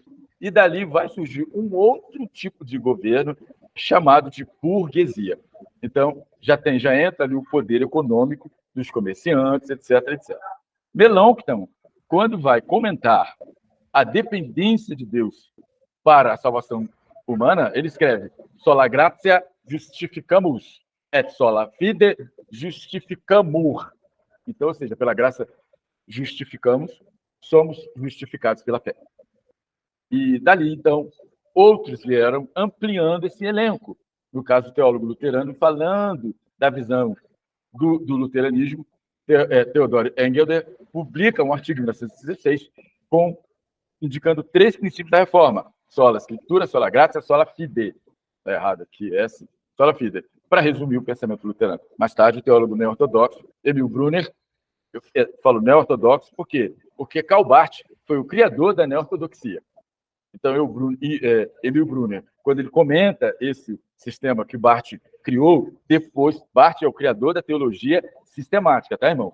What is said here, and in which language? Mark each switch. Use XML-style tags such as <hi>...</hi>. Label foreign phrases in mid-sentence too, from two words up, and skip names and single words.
<pt>E dali vai surgir um outro tipo de governo chamado de burguesia. Então, já entra ali o poder econômico dos comerciantes, etc, etc. Melanchthon, quando vai comentar a dependência de Deus para a salvação humana, ele escreve:</pt> <la>sola gratia justificamus, et sola fide justificamur.</la> <pt>Então, ou seja, pela graça justificamos, somos justificados pela fé. E dali, então, outros vieram ampliando esse elenco. No caso do teólogo luterano, falando da visão do luteranismo, Theodore Engelder publica um artigo em 1916 indicando 3 princípios da reforma:</pt> <la>sola scriptura, sola gratia, sola fide.</la> <pt>Está errado aqui,</pt> <la>sola fide,</la> <pt>para resumir o pensamento luterano. Mais tarde, o teólogo neo-ortodoxo Emil Brunner, eu falo neo-ortodoxo por quê? Porque Karl Barth foi o criador da neo-ortodoxia. Então, Emil Brunner, quando ele comenta esse sistema que Barth criou, depois, Barth é o criador da teologia sistemática, tá, irmão?</pt>